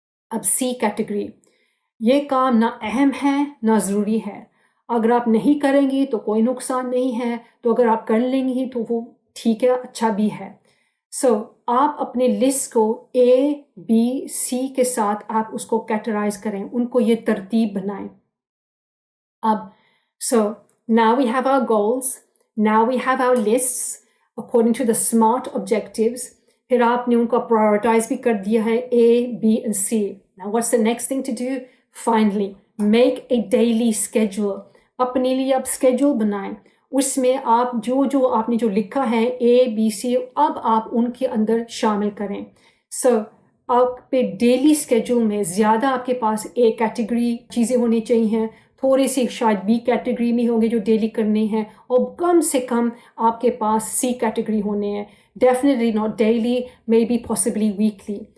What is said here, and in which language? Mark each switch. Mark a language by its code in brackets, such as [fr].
[ur] اب C category, یہ کام نہ اہم ہے نہ ضروری ہے، اگر آپ نہیں کریں گی تو کوئی نقصان نہیں ہے، تو اگر آپ کر لیں گی تو وہ ٹھیک ہے، اچھا بھی ہے. سو آپ اپنے لسٹ کو A B C کے ساتھ آپ اس کو کیٹرائز کریں، ان کو یہ ترتیب بنائیں. [en] اب so now we have our goals, now we have our lists according to the SMART objectives. [ur] پھر آپ نے ان کو پرائورٹائز بھی کر دیا ہے A, B and C. [en] Now what's the next thing to do? Finally, make a daily schedule. [ur] اپنے لیے آپ schedule بنائیں، اس میں آپ جو آپ نے جو لکھا ہے A, B, C، اب آپ ان کے اندر شامل کریں. So آپ پہ ڈیلی اسکیجول میں زیادہ آپ کے پاس A کیٹیگری چیزیں ہونی چاہیے، تھوڑی سی شاید B کیٹیگری میں ہوں گے جو ڈیلی کرنے ہیں، اور کم سے کم آپ کے پاس C کیٹیگری ہونے ہیں. [en] Definitely not daily, may be possibly weekly.